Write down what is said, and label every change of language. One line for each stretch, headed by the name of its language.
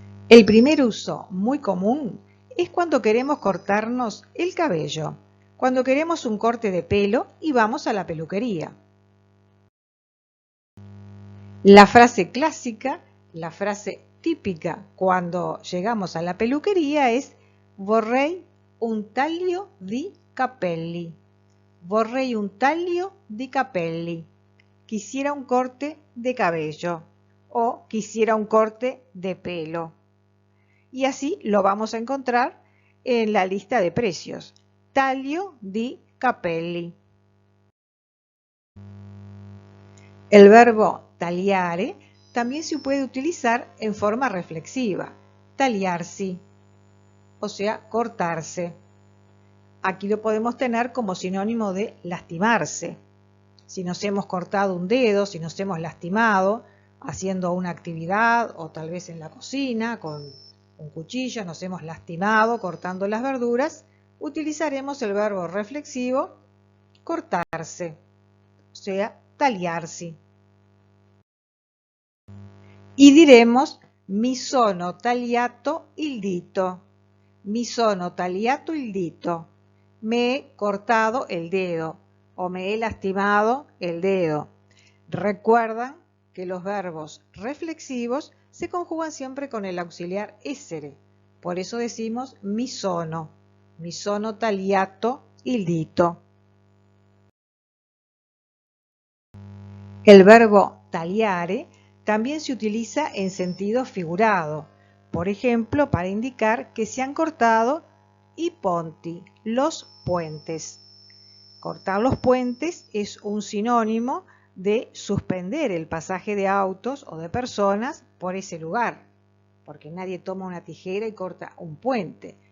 Spanish: El primer uso muy común es cuando queremos cortarnos el cabello, cuando queremos un corte de pelo y vamos a la peluquería. La frase clásica, la frase típica cuando llegamos a la peluquería es
Italian: vorrei un taglio di capelli. Vorrei un taglio di capelli.
Spanish: Quisiera un corte de cabello o quisiera un corte de pelo. Y así lo vamos a encontrar en la lista de precios.
Italian: Taglio di capelli.
Spanish: El verbo tagliare también se puede utilizar en forma reflexiva, tagliarsi, o sea, cortarse. Aquí lo podemos tener como sinónimo de lastimarse. Si nos hemos cortado un dedo, si nos hemos lastimado haciendo una actividad o tal vez en la cocina con un cuchillo, nos hemos lastimado cortando las verduras, utilizaremos el verbo reflexivo cortarse, o sea, tagliarsi. Y diremos
Italian: mi sono tagliato il dito. Mi sono tagliato il dito.
Spanish: Me he cortado el dedo o me he lastimado el dedo. Recuerdan que los verbos reflexivos se conjugan siempre con el auxiliar essere. Por eso decimos
Italian: mi sono tagliato il dito.
Spanish: El verbo tagliare también se utiliza en sentido figurado, por ejemplo, para indicar que se han cortado
Italian: i ponti,
Spanish: los puentes. Cortar los puentes es un sinónimo de suspender el pasaje de autos o de personas por ese lugar, porque nadie toma una tijera y corta un puente.